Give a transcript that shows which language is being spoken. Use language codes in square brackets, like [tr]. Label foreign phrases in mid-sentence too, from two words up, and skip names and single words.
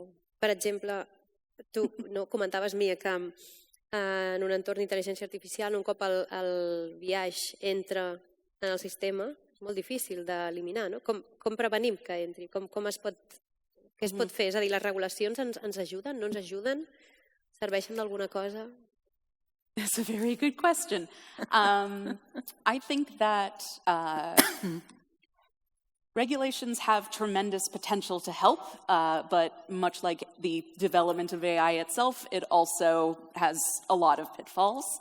[ca] Per exemple, tu comentaves, Mia, que en un entorn d'intel·ligència artificial, un cop el biaix entra en el sistema, és molt difícil d'eliminar, no? Com prevenim que entri? Què es pot fer? És a dir, les regulacions ens ajuden, no ens ajuden? Serveixen d'alguna cosa? [en] That's a very good question. I think that regulations have tremendous potential to help, but much like the development of AI itself, it also has a lot of pitfalls.